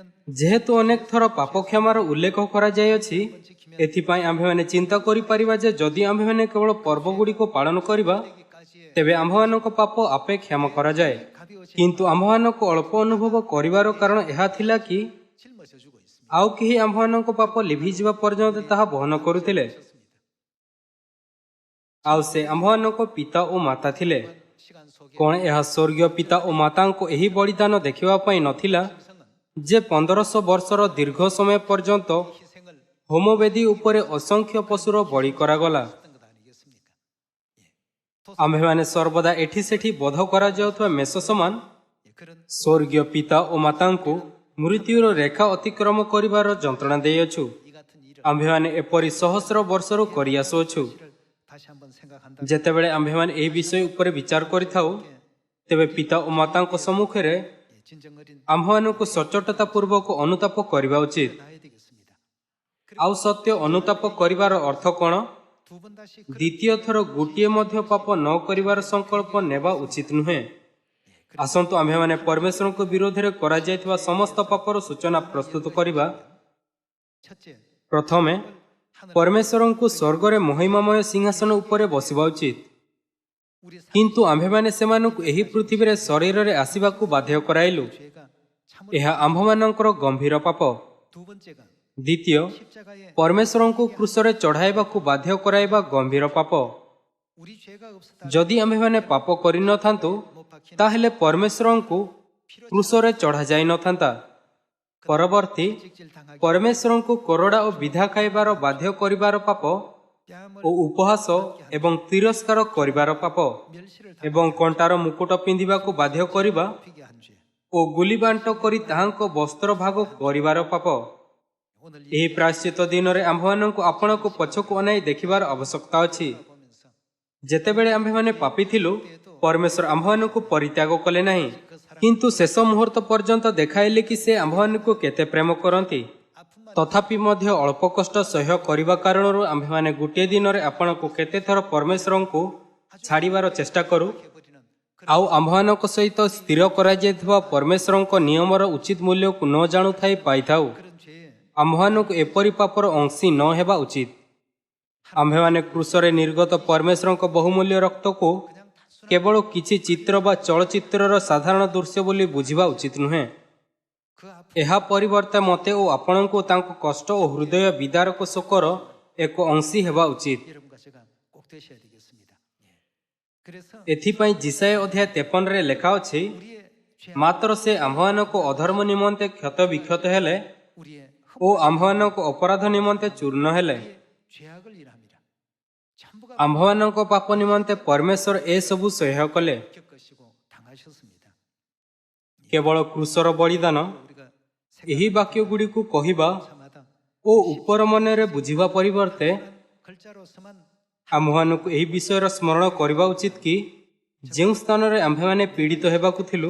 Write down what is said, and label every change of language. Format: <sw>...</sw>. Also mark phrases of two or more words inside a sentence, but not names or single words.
<or>ଯେହେତୁ ଅନେକ ଥର ପାପ କ୍ଷମାର ଉଲ୍ଲେଖ କରାଯାଇଅଛି, ଏଥିପାଇଁ ଆମ୍ଭେମାନେ ଚିନ୍ତା କରିପାରିବା ଯେ ଯଦି ଆମ୍ଭେମାନେ କେବଳ ପର୍ବଗୁଡ଼ିକୁ ପାଳନ କରିବା</or> <ko>여기까지의</ko> <or>ତେବେ ଆମ୍ଭମାନଙ୍କ ପାପ ଆପେ କ୍ଷମା କରାଯାଏ। କିନ୍ତୁ ଆମ୍ଭମାନଙ୍କୁ ଅଳ୍ପ ଅନୁଭବ କରିବାର କାରଣ ଏହା ଥିଲା କି</or> <ko>짊어져주고 있습니다.</ko> <or>ଆଉ କେହି ଆମ୍ଭମାନଙ୍କ ପାପ ଲିଭିଯିବା ପର୍ଯ୍ୟନ୍ତ ତାହା ବହନ କରୁଥିଲେ। ଆଉ ସେ ଆମ୍ଭମାନଙ୍କ ପିତା ଓ ମାତା ଥିଲେ।</or> <ko>시간 속에</ko> <or>କ'ଣ ଏହା ସ୍ୱର୍ଗୀୟ ପିତା ଓ ମାତାଙ୍କ ଏହି ବଳିଦାନ ଦେଖିବା ପାଇଁ ନଥିଲା ଯେ 1500 ବର୍ଷର ଦୀର୍ଘ ସମୟ ପର୍ଯ୍ୟନ୍ତ</or> <ko>희생을</ko> <or>ହୋମବେଦୀ ଉପରେ ଅସଂଖ୍ୟ ପଶୁର ବଳି କରାଗଲା?</or> <ko>했던 것 아니겠습니까?</ko> <or>ଆମ୍ଭେମାନେ ସର୍ବଦା ଏଠି ସେଠି ବଧ କରାଯାଉଥିବା ମେଷ ସମାନ</or> <ko>그런</ko> <or>ସ୍ୱର୍ଗୀୟ ପିତା ଓ ମାତାଙ୍କୁ ମୃତ୍ୟୁର ରେଖା ଅତିକ୍ରମ କରିବାର ଯନ୍ତ୍ରଣା ଦେଇଅଛୁ।</or> <ko>이 같은 일을</ko> <or>ଆମ୍ଭେମାନେ ଏପରି ସହସ୍ର ବର୍ଷରୁ କରିଆସୁଅଛୁ।</or> <ko>다시 한번 생각한다.</ko> <or>ଯେତେବେଳେ ଆମ୍ଭେମାନେ ଏହି ବିଷୟ ଉପରେ ବିଚାର କରିଥାଉ, ତେବେ ପିତା ଓ ମାତାଙ୍କ ସମ୍ମୁଖରେ</or> <ko>진정 어린</ko> <or>ଆମ୍ଭମାନଙ୍କୁ ସଚ୍ଚୋଟତା ପୂର୍ବକ ଅନୁତାପ କରିବା ଉଚିତ।</or> <ko>나야 되겠습니다.</ko> <or>ଆଉ ସତ୍ୟ ଅନୁତାପ କରିବାର ଅର୍ଥ କ'ଣ?</or> <ko>두 번 다시</ko> <or>ଦ୍ୱିତୀୟ ଥର ଗୋଟିଏ ମଧ୍ୟ ପାପ ନ କରିବାର ସଂକଳ୍ପ ନେବା ଉଚିତ ନୁହେଁ। ଆସନ୍ତୁ ଆମ୍ଭେମାନେ ପରମେଶ୍ୱରଙ୍କ ବିରୋଧରେ କରାଯାଇଥିବା ସମସ୍ତ ପାପର ସୂଚନା ପ୍ରସ୍ତୁତ କରିବା।</or> <ko>첫째,</ko> <or>ପ୍ରଥମେ ପରମେଶ୍ୱରଙ୍କୁ ସ୍ୱର୍ଗରେ ମହିମାମୟ ସିଂହାସନ ଉପରେ ବସିବା ଉଚିତ।</or> <ko>우리</ko> <or>କିନ୍ତୁ ଆମ୍ଭେମାନେ ସେମାନଙ୍କୁ ଏହି ପୃଥିବୀରେ ଶରୀରରେ ଆସିବାକୁ ବାଧ୍ୟ କରାଇଲୁ।</or> <ko>죄가 참</ko> <or>ଏହା ଆମ୍ଭମାନଙ୍କର ଗମ୍ଭୀର ପାପ।</or> <ko>두 번째가</ko> <or>ଦ୍ୱିତୀୟ,</or> <ko>십자가에</ko> <or>ପରମେଶ୍ୱରଙ୍କୁ କ୍ରୁଶରେ ଚଢ଼ାଇବାକୁ ବାଧ୍ୟ କରାଇବା ଗମ୍ଭୀର ପାପ।</or> <ko>우리 죄가 없었다.</ko> <or>ଯଦି ଆମ୍ଭେମାନେ ପାପ କରିନଥାନ୍ତୁ,</or> <ko>못 박힌</ko> <or>ତାହେଲେ ପରମେଶ୍ୱରଙ୍କୁ କ୍ରୁଶରେ ଚଢ଼ାଯାଇନଥାନ୍ତା। ପରବର୍ତ୍ତୀ,</or> <ko>직질 당하기</ko> <or>ପରମେଶ୍ୱରଙ୍କୁ କୋରଡ଼ା ଓ ବିଧା ଖାଇବାର ବାଧ୍ୟ କରିବାର ପାପ</or> <ko>뺨을</ko> <or>ଓ ଉପହାସ ଏବଂ ତିରସ୍କାର କରିବାର ପାପ</or> <ko>멸시를</ko> <or>ଏବଂ କଣ୍ଟାର ମୁକୁଟ ପିନ୍ଧିବାକୁ ବାଧ୍ୟ କରିବା</or> <ko>당하게 한 죄.</ko> <or>ଓ ଗୁଲିବାଣ୍ଟ କରି ତାହାଙ୍କ ବସ୍ତ୍ର ଭାଗ କରିବାର ପାପ।</or> <ko>오늘</ko> <or>ଏହି ପ୍ରାୟଶ୍ଚିତ ଦିନରେ ଆମ୍ଭମାନଙ୍କୁ ଆପଣଙ୍କୁ ପଛକୁ ଅନାଇ ଦେଖିବାର ଆବଶ୍ୟକତା ଅଛି।</or> <ko>보면서</ko> <or>ଯେତେବେଳେ ଆମ୍ଭେମାନେ ପାପୀ ଥିଲୁ, ପରମେଶ୍ୱର ଆମ୍ଭମାନଙ୍କୁ ପରିତ୍ୟାଗ କଲେ ନାହିଁ, କିନ୍ତୁ ଶେଷ ମୁହୂର୍ତ୍ତ ପର୍ଯ୍ୟନ୍ତ ଦେଖାଇଲେ କି ସେ ଆମ୍ଭମାନଙ୍କୁ କେତେ ପ୍ରେମ କରନ୍ତି।</or> <ko>아픔만</ko> <or>ତଥାପି ମଧ୍ୟ ଅଳ୍ପ କଷ୍ଟ ସହ୍ୟ କରିବା କାରଣରୁ ଆମ୍ଭେମାନେ ଗୋଟିଏ ଦିନରେ ଆପଣଙ୍କୁ କେତେଥର ପରମେଶ୍ୱରଙ୍କୁ ଛାଡ଼ିବାର ଚେଷ୍ଟା କରୁ।</or> <ko>해버리는</ko> <or>ଆଉ ଆମ୍ଭମାନଙ୍କ ସହିତ ସ୍ଥିର କରାଯାଇଥିବା ପରମେଶ୍ୱରଙ୍କ ନିୟମର ଉଚିତ ମୂଲ୍ୟକୁ ନ ଜାଣୁଥାଇ ପାଇଥାଉ।</or> <ko>그런 죄에</ko> <or>ଆମ୍ଭମାନଙ୍କୁ ଏପରି ପାପର ଅଂଶୀ ନ ହେବା ଉଚିତ। ଆମ୍ଭେମାନେ କ୍ରୁଶରେ ନିର୍ଗତ ପରମେଶ୍ୱରଙ୍କ ବହୁମୂଲ୍ୟ ରକ୍ତକୁ</or> <ko>그냥 단순한</ko> <or>କେବଳ କିଛି ଚିତ୍ର ବା ଚଳଚ୍ଚିତ୍ରର ସାଧାରଣ ଦୃଶ୍ୟ ବୋଲି ବୁଝିବା ଉଚିତ ନୁହେଁ।</or> <ko>그 아픔</ko> <or>ଏହା ପରିବର୍ତ୍ତେ ମୋତେ ଓ ଆପଣଙ୍କୁ ତାଙ୍କ କଷ୍ଟ ଓ ହୃଦୟ ବିଦାରକ ଶୋକର ଏକ ଅଂଶୀ ହେବା ଉଚିତ।</or> <ko>여러분과 제가 꼭 되셔야 되겠습니다. 예. 그래서</ko> <or>ଏଥିପାଇଁ ଜିସାୟ ଅଧ୍ୟାୟ 53ରେ ଲେଖା ଅଛି,</or> <ko>우리의 죄악,</ko> <or>ମାତ୍ର ସେ ଆମ୍ଭମାନଙ୍କ ଅଧର୍ମ ନିମନ୍ତେ କ୍ଷତ ବିକ୍ଷତ ହେଲେ</or> <ko>우리의</ko> <or>ଓ ଆମ୍ଭମାନଙ୍କ ଅପରାଧ ନିମନ୍ତେ ଚୂର୍ଣ୍ଣ ହେଲେ।</or> <ko>의 죄악을 일함이라. 전부가</ko> <or>ଆମ୍ଭମାନଙ୍କ ପାପ ନିମନ୍ତେ ପରମେଶ୍ୱର ଏସବୁ ସହ୍ୟ କଲେ।</or> <ko>겪으시고 당하셨습니다.</ko> <or>କେବଳ କୃଷର ବଳିଦାନ</or> <ko>우리가</ko> <or>ଏହି ବାକ୍ୟଗୁଡ଼ିକୁ କହିବା</or> <ko>생각마다</ko> <or>ଓ ଉପର ମନରେ ବୁଝିବା ପରିବର୍ତ୍ତେ</or> <ko>글자로서만</ko> <or>ଆମ୍ଭମାନଙ୍କୁ ଏହି ବିଷୟର ସ୍ମରଣ କରିବା ଉଚିତ କି ଯେଉଁ ସ୍ଥାନରେ ଆମ୍ଭେମାନେ ପୀଡ଼ିତ ହେବାକୁ ଥିଲୁ</or>